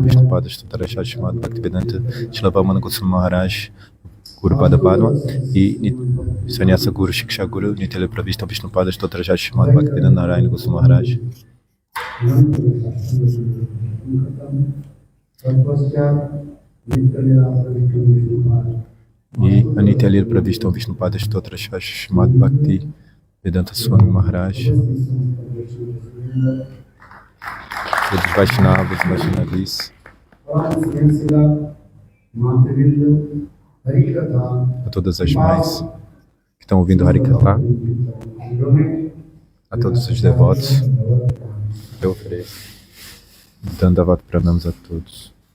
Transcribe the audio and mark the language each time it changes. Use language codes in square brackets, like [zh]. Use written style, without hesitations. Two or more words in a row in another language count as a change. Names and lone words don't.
[pt] Pada Stotarashat chamado Bhaktivedanta Shilavamana Goswami Maharaj, Guru Pada Padma e Sannyasa Guru Shiksha Guru Nitya Vishnu Pada Stotarashat chamado Bhaktivedanta Narayana Goswami Maharaj. E a Nitya Lila Vishnu Pada Stotarashat chamado Bhakti Vedanta Swami Maharaj. Todos Vaishnavas, Vaishnavis, a todas as mães que estão ouvindo Harikatha, a todos os devotos, eu ofereço [sa] Dandavat Pranams [pt] a todos.